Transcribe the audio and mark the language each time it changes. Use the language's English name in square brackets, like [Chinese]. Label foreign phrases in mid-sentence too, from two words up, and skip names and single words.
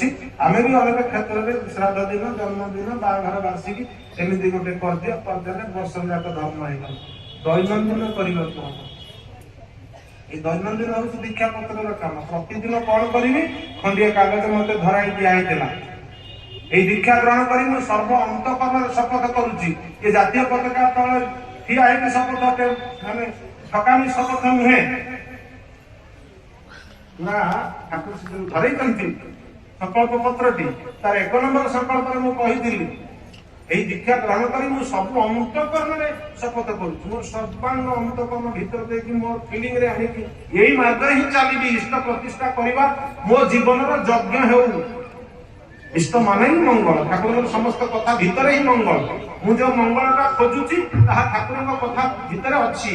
[Odia] ଆମେ ବି ଅନେକ କ୍ଷେତ୍ରରେ ଶ୍ରାଦ୍ଧ ଦିନ, ଜନ୍ମଦିନ, ବାହାଘର ବାର୍ଷିକୀ ଏମିତି ଗୋଟେ କରିଦେଲେ ବର୍ଷ ଯାକ ଧର୍ମ ହେଇଗଲା। ଦୈନନ୍ଦିନ କରିବାକୁ ହବ। এই ଦୈନନ୍ଦିନ ହଉଛି ଦୀକ୍ଷା ପତ୍ରର କାମ। ପ୍ରତିଦିନ କଣ କରିବି, ଖଣ୍ଡିଏ କାଗଜ ମତେ ଧରାଇ ଦିଆହେଇଥିଲା। [Bangla] এই দীক্ষা গ্রহণ করি [Odia] ମୁଁ ସର୍ବ ଅନ୍ତଃକରଣରେ ଶପଥ କରୁଛି। ଏ ଜାତୀୟ ପତାକା ତଳେ ଠିଆ ହେଇକି ଶପଥ, ମାନେ ଠକାମି ଶପଥ ନୁହେଁ ନା। ଠାକୁର ଧରେଇଛନ୍ତି ସଂକଳ୍ପ ପତ୍ରଟି, ତାର 1 ନମ୍ବର ସଂକଳ୍ପରେ ମୁଁ କହିଥିଲି [Bangla] এই দীক্ষা গ্রহণ [Odia] କରି ମୁଁ ସବୁ ଅନ୍ତଃକରଣରେ ଶପଥ କରୁଛି। ମୋ ସର୍ବାଙ୍ଗ ଅନ୍ତଃକରଣ ଭିତରେ ଦେଇକି ମୋ ଫିଲିଂରେ ଆଣିକି ଏଇ ମାର୍ଗରେ ହିଁ ଚାଲିବି। ଇଷ୍ଟ ପ୍ରତିଷ୍ଠା କରିବା ମୋ ଜୀବନର ଯଜ୍ଞ ହେଉ। ଇଷ୍ଟ ମାନେ ହିଁ ମଙ୍ଗଳ, ଠାକୁରଙ୍କର ସମସ୍ତ କଥା ଭିତରେ ହିଁ ମଙ୍ଗଳ। ମୁଁ ଯୋଉ ମଙ୍ଗଳଟା ଖୋଜୁଛି ତାହା ଠାକୁରଙ୍କ କଥା ଭିତରେ ଅଛି।